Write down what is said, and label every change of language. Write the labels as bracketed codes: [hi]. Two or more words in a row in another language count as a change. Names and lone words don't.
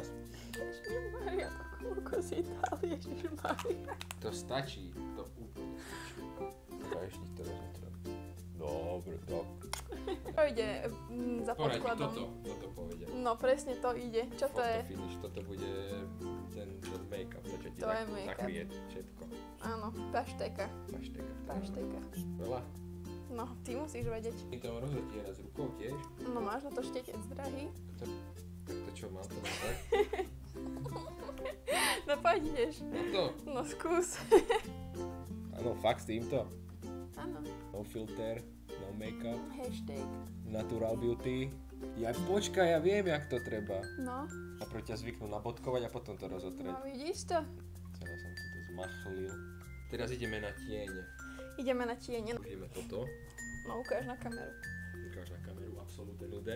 [sk] Ježišmaria, to koľko si dal, Ježišmaria. To stačí, to úplne stačí. A ešte to rozotrám. Dobre, tak. To ide za podkladom. Toto povedia. No presne to ide. Čo to je? Finish, toto bude ten make-up, to čo ti To je make-up. zakrie všetko. Áno, pašteka. Pašteka. Veľa? No, ty musíš vedieť. My to rozotierať s rukou tiež. No máš na to štetec, drahý. Tak to čo, mám to tak? No poď ideš. No to. No skús. Áno, fakt s týmto. Áno. [en] No filter, no make-up, Hashtag. natural beauty. [sk] Ja počkaj, ja viem, jak to treba. No. A pro ťa zvyknú nabodkovať a potom to rozotrieť. No vidíš to? Celé som si to zmachlil. Teraz ideme na tiene. Ideme na tiene. Ideme toto. No ukáž na kameru. Ukáž na kameru absolútne nude.